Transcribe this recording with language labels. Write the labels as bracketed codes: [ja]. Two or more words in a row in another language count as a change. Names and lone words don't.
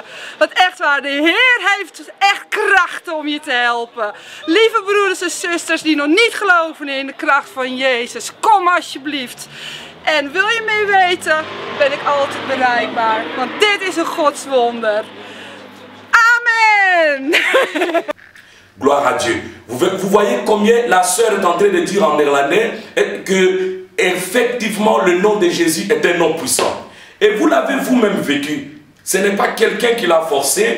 [nl] Want echt waar, de Heer heeft echt kracht om je te helpen. Lieve broeders en zusters die nog niet geloven in de kracht van Jezus, kom alsjeblieft. En wil je mee weten, ben ik altijd bereikbaar. Want dit is een godswonder. Amen. [fr] Gloire à Dieu. Vous voyez combien la sœur est en train de dire en néerlandais que effectivement le nom de Jésus est un nom puissant. Et vous l'avez vous-même vécu. Ce n'est pas quelqu'un qui l'a forcé.